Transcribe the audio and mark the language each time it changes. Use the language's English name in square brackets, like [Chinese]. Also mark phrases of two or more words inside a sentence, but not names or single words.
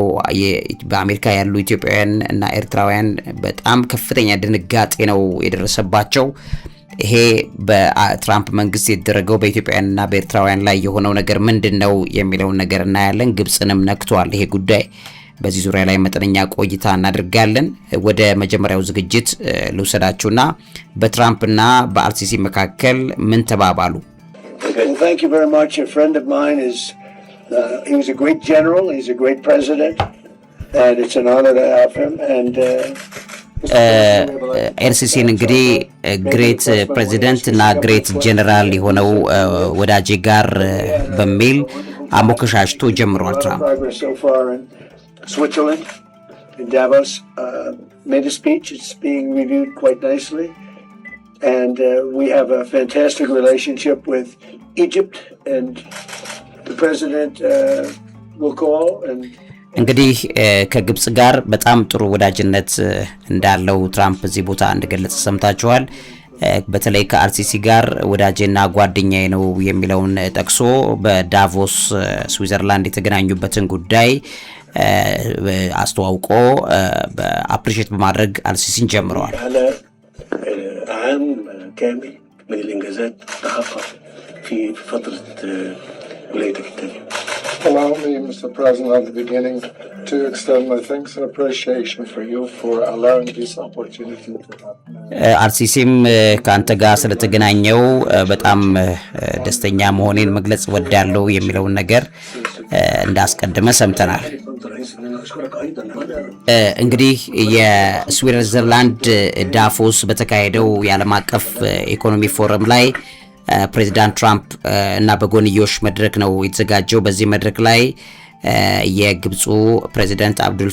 [Amharic] በአሜሪካ ያሉ ኢትዮጵያውያን እና ኤርትራውያን በጣም ከፍተኛ ድንጋጤ ነው የደረሰባቸው። ይሄ በትራምፕ መንግስት የተደረገው በኢትዮጵያውያንና በኤርትራውያን ላይ የሆነው ነገር ምንድነው የሚለውን ነገር እናያለን። ግብጽንም ነክቷል ይሄ ጉዳይ። በዚህ ዙሪያ ላይ መጠነኛ ቆይታ እናደርጋለን። ወደ መጀመሪያው ዝግጅት ልውሰዳችሁና በትራምፕና በአልሲሲ መካከል ምን ተባባሉ? [English] Well, thank you very much. A friend of mine he was a great general. He's a great president, and it's an honor to have him. And [Amharic] ኤልሲሲን እንግዲህ [English] great president [Amharic] እና [English] great general [Amharic] የሆነው ወዳጄ ጋር በሚል አሞከሻሽቶ ጀምሯል ትራምፕ። [English] Switzerland in Davos made a speech. It's being reviewed quite nicely. And we have a fantastic relationship with Egypt, and the president will call and [Amharic] እንግዲህ ከግብጽ ጋር በጣም ጥሩ ወዳጅነት እንዳለው ትራምፕ እዚህ ቦታ እንደገለጸ ሰምታችኋል። በተለይ ከአልሲሲ ጋር ወዳጄና ጓደኛዬ ነው የሚለውን ጠቅሶ በዳቮስ ስዊዘርላንድ የተገናኙበትን ጉዳይ አስተዋውቆ በአፕሪሼት በማድረግ አልሲሲን ጀምረዋል። [Arabic] في فترة ولايتك الثانية. [English] Allow me, Mr. President, at the beginning to extend my thanks and appreciation for you for allowing this opportunity to happen. [Amharic] አርሲሲም ከአንተ ጋር ስለተገናኘው በጣም ደስተኛ መሆኔን መግለጽ ወዳለው የሚለውን ነገር እንዳስቀድመ ሰምተናል። እንግዲህ የስዊዘርላንድ ዳቮስ በተካሄደው የዓለም አቀፍ [English] economy forum [Amharic] ላይ ፕሬዚዳንት ትራምፕ እና በጎንዮሽ መድረክ ነው የተዘጋጀው። በዚህ መድረክ ላይ የግብፁ ፕሬዚዳንት አብዱል